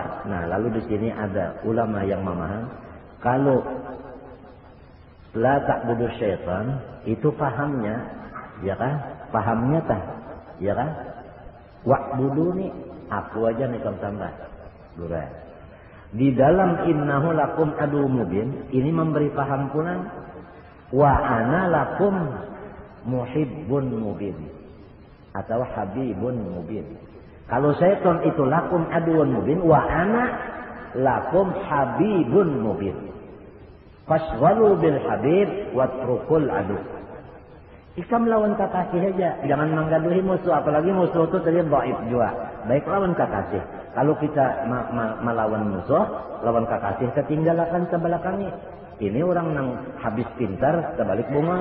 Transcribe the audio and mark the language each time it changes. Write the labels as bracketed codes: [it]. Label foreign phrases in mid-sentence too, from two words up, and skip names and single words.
[id] Nah, lalu di sini ada ulama yang memaham kalau [ar] لا تعبدوا الشيطان [id] itu pahamnya, ya kan? Pahamnya tah, ya kan? Wa'buduni, aku aja nih kamu tambah. Durah. Di dalam [ar] إنه لكم عدو مبين [id] ini memberi paham pula [ar] وأنا لكم محب مبين [id] atau [ar] حبيب مبين. [id] Kalau syaitan itu [ar] لكم عدو مبين وأنا لكم حبيب مبين. فاشغلوا بالحبيب واتركوا العدو. [bjn] Ikam lawan kakasih aja, jangan menggaduhi musuh, apalagi musuh itu tadi dhaif juga. Baik lawan kakasih. Kalau kita melawan musuh, lawan kakasih ketinggalkan sebelakangnya. [id] Ini orang yang habis pintar, terbalik bunga.